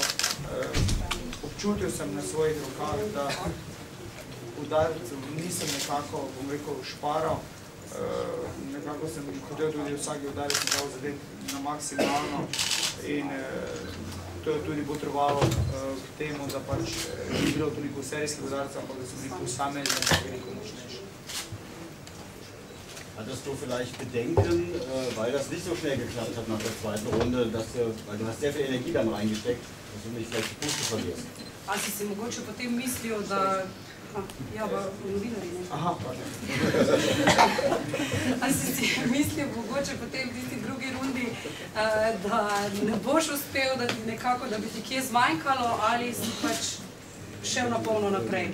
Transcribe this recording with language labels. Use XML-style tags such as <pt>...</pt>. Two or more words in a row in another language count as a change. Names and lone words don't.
<sl>Občutil sem na svojih rokah, da udarcev nisem nekako, bom rekel, šparal. Nekako sem hotel tudi vsaki udarec nekako zadeti na maksimalno in to je tudi potrebovalo k temu, da pač ni bilo toliko serijskih udarcev, ampak da so bili posamezni veliko močnejši.</sl> <de>Hattest du vielleicht Bedenken, weil das nicht so schnell geklappt hat nach der zweiten Runde, weil du hast sehr viel Energie dann reingesteckt, dass du nicht vielleicht die Puste verlierst?</de> <sl>Ali si mogoče potem mislil, da... Ja, pa novinari, ne? Aha, Ali si mislil mogoče potem v tisti drugi rundi, da ne boš uspel, da ti nekako, da bi ti kje zmanjkalo, ali si pač šel na polno naprej?</sl>